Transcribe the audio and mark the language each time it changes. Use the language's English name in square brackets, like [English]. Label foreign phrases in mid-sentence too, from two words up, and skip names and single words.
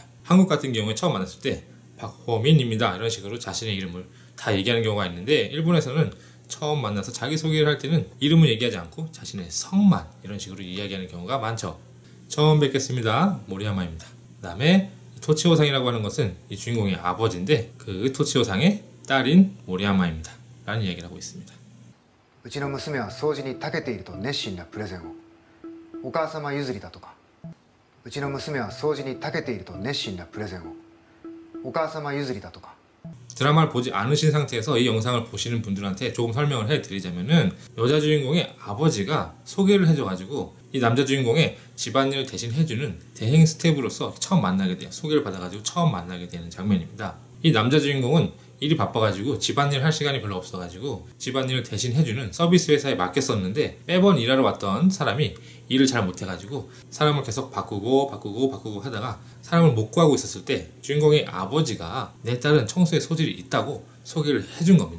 [Korean] 한국 같은 경우에 처음 만났을 때 박호민입니다 이런 식으로 자신의 이름을 다 얘기하는 경우가 있는데, 일본에서는 처음 만나서 자기소개를 할 때는 이름을 얘기하지 않고 자신의 성만 이런 식으로 이야기하는 경우가 많죠. 처음 뵙겠습니다. 모리야마입니다. 그 다음에 토치오상이라고 하는 것은 이 주인공의 아버지인데 그 토치오상의 딸인 모리야마입니다 라는 이야기를 하고 있습니다. [Japanese] うちの娘は掃除に長けていると熱心なプレゼンを。お母様譲りだとか。うちの娘は掃除に長けていると熱心なプレゼンを。お母様譲りだとか。 [Korean] 드라마를 보지 않으신 상태에서 이 영상을 보시는 분들한테 조금 설명을 해드리자면은, 여자 주인공의 아버지가 소개를 해줘가지고 이 남자 주인공의 집안일을 대신 해주는 대행 스텝으로서 처음 만나게 돼요. 소개를 받아가지고 처음 만나게 되는 장면입니다. 이 남자 주인공은 일이 바빠가지고 집안일 할 시간이 별로 없어가지고 집안일을 대신 해주는 서비스 회사에 맡겼었는데, 매번 일하러 왔던 사람이 일을 잘 못해가지고 사람을 계속 바꾸고 하다가 사람을 못 구하고 있었을 때 주인공의 아버지가 내 딸은 청소에 소질이 있다고 소개를 해준 겁니다.